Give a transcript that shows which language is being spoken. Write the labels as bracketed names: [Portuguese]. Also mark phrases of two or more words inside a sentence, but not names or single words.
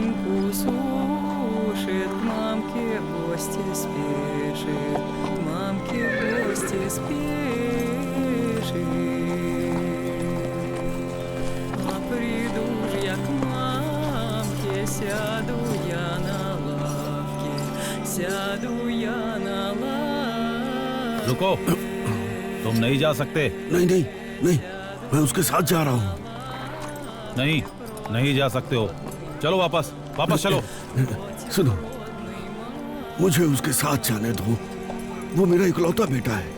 [Russian] услышит, к мамке в гости спешит, к мамке в гости спешит. А приду ж я к мамке, сяду я на лавке, сяду я на лавке. [Hindi] रुको, तुम नहीं जा सकते। नहीं नहीं नहीं, मैं उसके साथ जा रहा हूँ। नहीं, नहीं जा सकते हो। चलो वापस, वापस चलो। सुनो, मुझे उसके साथ जाने दो। वो मेरा इकलौता बेटा है।